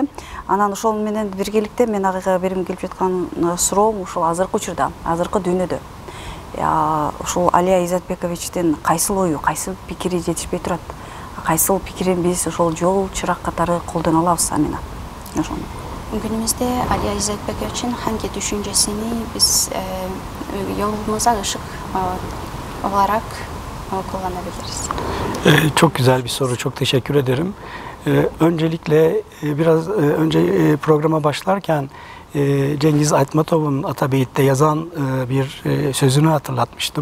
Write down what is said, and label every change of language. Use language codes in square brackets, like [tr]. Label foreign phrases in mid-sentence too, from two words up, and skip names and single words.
[ky] Анан ошол менен биргеликте мен агыга берим келип жаткан суроом ушул азыркы учурда, азыркы дүйнөдө ушул Алия Изатбековичтин кайсыл ою, кайсыл пикири жетишпей турат? Кайсыл пикирин биз ошол жол чырак катары колдоно алабыз амина? Ошону. [tr] Günümüzde Aliya İzetbegoviç'in hangi düşüncesini biz yolumuza ışık olarak kullanabiliriz. Çok güzel bir soru. Çok teşekkür ederim. Öncelikle biraz önce programa başlarken Cengiz Aytmatov'un Atabeyit'te yazan bir sözünü hatırlatmıştım.